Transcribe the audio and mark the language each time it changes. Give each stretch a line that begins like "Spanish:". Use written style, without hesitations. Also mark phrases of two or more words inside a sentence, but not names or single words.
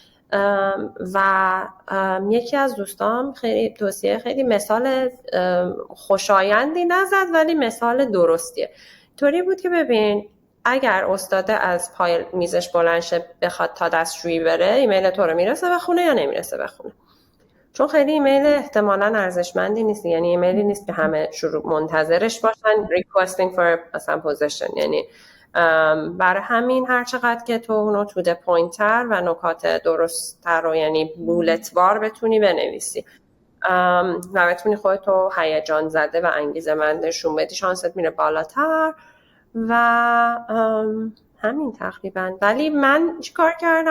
Persian: و یکی از دوستام خیلی توصیه، خیلی مثال خوشایندی نزد ولی مثال درستیه. طوری بود که ببین اگر استاده از پای میزش بلند شه بخواد تا دستشویی بره، ایمیل تو رو میرسه بخونه یا نمیرسه بخونه؟ چون خیلی ایمیل احتمالاً ارزشمندی نیست، یعنی ایمیلی نیست که همه شروع منتظرش باشن
English: requesting for
Persian: مثلا position، یعنی برای همین هر چقدر که تو اونو
English: to the point
Persian: تر و نکات درست‌تر رو یعنی بولتوار بتونی بنویسی و بتونی خودتو هیجان زده و انگیزه مندشون بدی، شانست میره بالاتر. و همین تقریبا. ولی من چیکار کردم؟